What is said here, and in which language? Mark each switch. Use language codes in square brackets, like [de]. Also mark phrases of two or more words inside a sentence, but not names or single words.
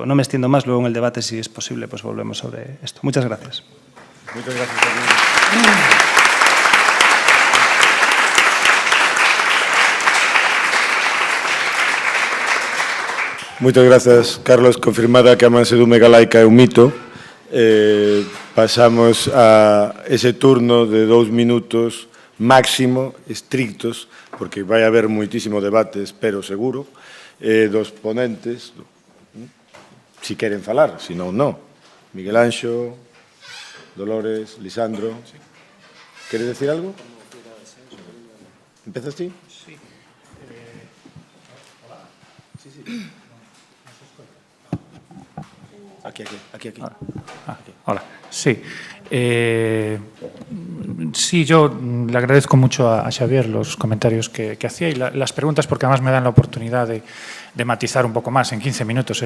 [es] No me extiendo más, luego en el debate, si es posible, pues volvemos sobre esto. Muchas gracias. Muchas gracias. Muchas gracias, Carlos. [gl] Confirmada que a mansedumbre galaica é un mito. Pasamos a ese turno de 2 minutos máximo, estrictos, porque vai haber moitísimo debate, espero seguro, dos ponentes, si queren falar, si non, non. Miguel Anxo, Dolores, [es] Lisandro. ¿Quieres decir algo? ¿Empiezas tú? Sí. Aquí. Hola, sí. Sí, yo le agradezco mucho a Xavier los comentarios que hacía y las preguntas, porque además me dan la oportunidad de matizar un poco más en 15 minutos.